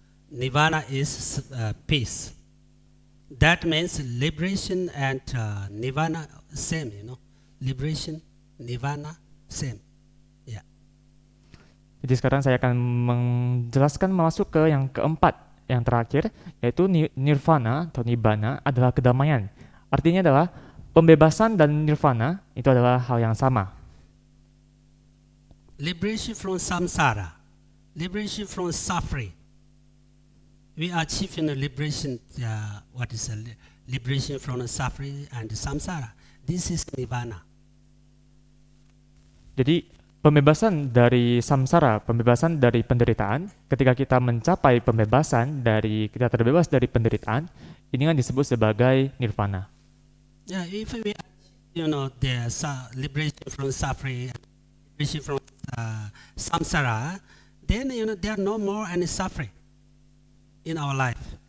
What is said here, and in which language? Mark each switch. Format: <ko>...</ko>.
<en>Nirvana is peace. That means liberation and nirvana same, liberation, nirvana, Same. Yeah.</en> <id>Jadi sekarang saya akan menjelaskan masuk ke yang keempat, yang terakhir, yaitu nirvana atau nibbana adalah kedamaian. Artinya adalah pembebasan dan nirvana itu adalah hal yang sama.</id> <en>Liberation from samsara, liberation from suffering. We achieve liberation. What is liberation from suffering and samsara? This is nibbana.</en> <id>Jadi pembebasan dari samsara, pembebasan dari penderitaan, ketika kita mencapai pembebasan dari, kita terbebas dari penderitaan, ini kan disebut sebagai nirvana.</id> <en>Yeah, if we the liberation from suffering, liberation from samsara, then there are no more any suffering in our life.</en>